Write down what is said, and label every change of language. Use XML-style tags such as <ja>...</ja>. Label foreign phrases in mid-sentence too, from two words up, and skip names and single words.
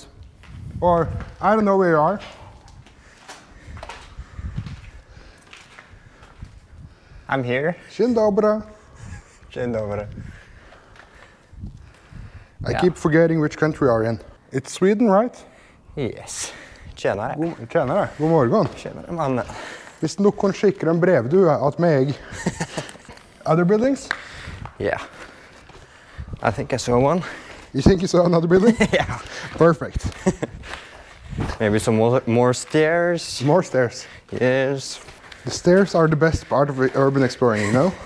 <en>Or I don't know where you are. I'm here.</en> <pl>Dzień dobry. Dzień dobry.</pl> <en>I Yeah. keep forgetting which country we are in. It's Sweden, right? Yes.</en> <sv>Tjenare. Tjenare, god morgon. Tjenare mannen.</sv> <no>Hvis noen skikker en brevdue at meg.</no> <en>Other buildings? Yeah. I think I saw one. You think you saw another building? Yeah. Perfect. Maybe some more stairs. More stairs. Yes. The stairs are the best part of urban exploring, you know?</en>